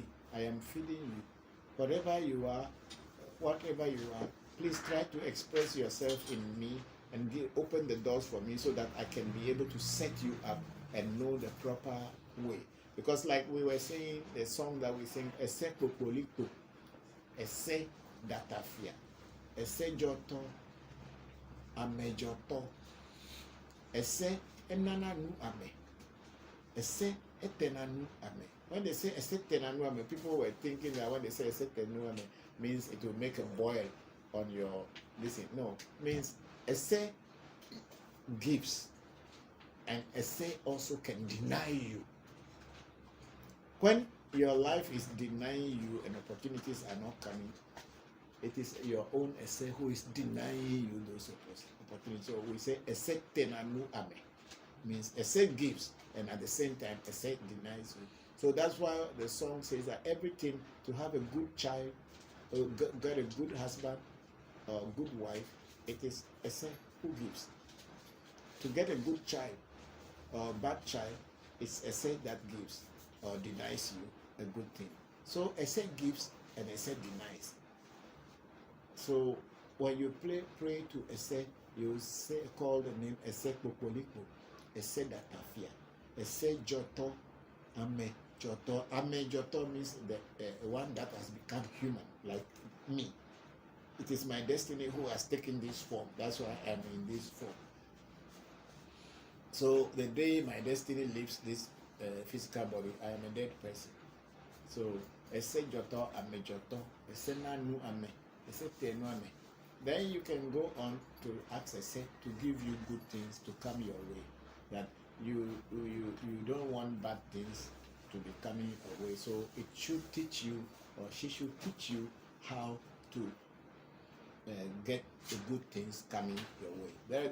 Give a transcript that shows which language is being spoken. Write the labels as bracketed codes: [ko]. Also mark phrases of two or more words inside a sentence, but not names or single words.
[en] I am feeding you. Whatever you are, please try to express yourself in me and open the doors for me so that I can be able to set you up and know the proper way. Because like we were saying, the song that we sing, [ee] Ese Popolito, Ese Datafia, Ese Joto, Ame Joto, Ese Enananu Ame, Ese Etenanu Ame. [en] When they say [ee] Ese Tenanu Ame, [en] people were thinking that when they say [ee] Ese Tenanu Ame, [en] means it will make a boil on your listen. No, means Ese gives, and Ese also can deny you. When your life is denying you and opportunities are not coming, it is your own Ese who is denying you those opportunities. So we say [ee] Ese tenanu ame, [en] means Ese gives, and at the same time Ese denies you. So that's why the song says that everything to have a good child, get a good husband, or good wife, it is Ese who gives. To get a good child or bad child, it's Ese that gives or denies you a good thing. So Ese gives and Ese denies. So when you pray to Ese, you say call the name [ee] Ese Popoliko, Ese Datafia, Ese Joto, Ame Joto. Ame Joto [en] means the one that has become human, like me. It is my destiny who has taken this form. That's why I'm in this form. So the day my destiny leaves this physical body, I am a dead person. [ee] So Ese Joto, Ame Joto, Ese Nanu Ame, Ese Tenu Ame. [en] Then you can go on to ask Ese to give you good things to come your way. That you don't want bad things to be coming your way. So it should teach you, or she should teach you how to get the good things coming your way.